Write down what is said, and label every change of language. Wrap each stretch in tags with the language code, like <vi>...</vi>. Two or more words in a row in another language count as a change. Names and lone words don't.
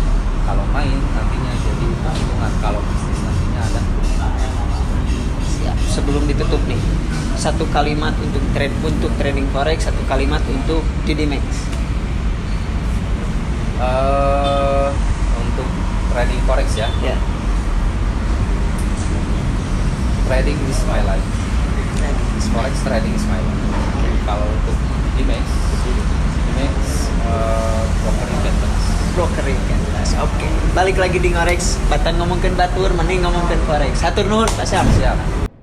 <id>Kalau main nantinya jadi keuntungan, kalau bisnis nantinya ada keuntungan. Siap. Sebelum ditutup nih, satu kalimat untuk</id> <en>trading forex,</en> <id>satu kalimat untuk Didimax. Untuk</id> <en>trading forex</en> <id>ya. Ya.</id> <en>Trading is my life. Forex trading is my life.</en> <id>Kalau untuk Didimax</id> <en>broker investment. Broker investment. Oke.</en> <su>Balik lagi di ngorex, batan ngomongin batur, mending ngomongin forex. Hatur nuhun Pak Syam.</su> <id>Siap.</id>